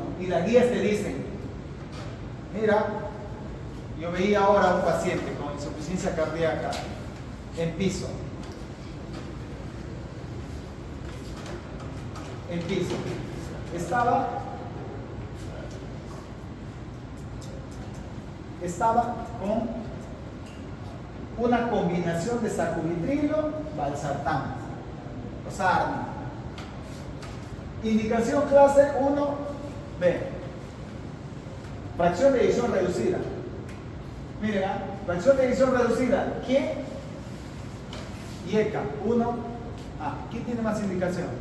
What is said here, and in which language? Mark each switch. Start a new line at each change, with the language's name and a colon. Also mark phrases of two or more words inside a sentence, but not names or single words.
Spanish: Y las guías te dicen, mira, yo veía ahora a un paciente con insuficiencia cardíaca en piso. Estaba con una combinación de sacubitrilo, valsartán, o SARM. Indicación clase 1B. Fracción de eyección reducida. Miren, fracción de eyección reducida. ¿Qué? IECA 1A. ¿Quién tiene más indicación?